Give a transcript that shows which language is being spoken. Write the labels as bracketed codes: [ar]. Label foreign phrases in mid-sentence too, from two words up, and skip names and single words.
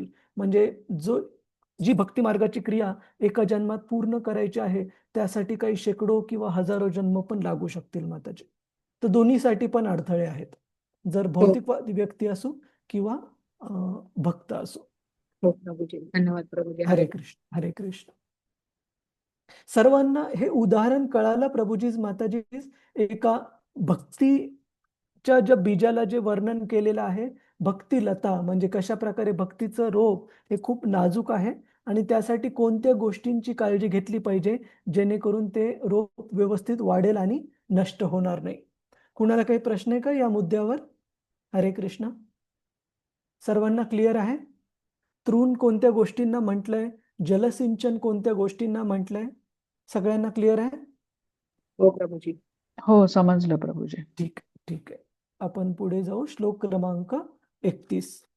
[mr] म्हणजे जी भक्ती मार्गाची क्रिया एका जन्मात पूर्ण करायची आहे त्यासाठी काही शेकडो किंवा हजारो जन्म पण लागू शकतील माताजी. तर दोन्हीसाठी पण अडथळे आहेत, जर भौतिकवादी व्यक्ती असो किंवा भक्त असो. हो प्रभूजी, धन्यवाद प्रभूजी. हरे कृष्ण, हरे कृष्ण. सर्वांना हे उदाहरण कळालं प्रभूजीच, माताजीच. एका भक्तीच्या ज्या बीजाला जे वर्णन केलेलं आहे, भक्तिलता म्हणजे कशा प्रकारे भक्तीचं रोप हे खूप नाजूक आहे आणि त्यासाठी कोणत्या गोष्टींची काळजी घेतली पाहिजे जेणेकरून ते रोप व्यवस्थित वाढेल आणि नष्ट होणार नाही. कुणाला काही प्रश्न आहे का या मुद्द्यावर? हरे कृष्ण. सर्वांना क्लिअर आहे? तृण कोणत्या गोष्टींना म्हटलंय, जलसिंचन कोणत्या गोष्टींना म्हटलंय, सगळ्यांना क्लिअर आहे? हो प्रभूजी. हो, समजलं प्रभूजी. ठीक ठीक आहे. आपण पुढे जाऊ. श्लोक क्रमांक 31.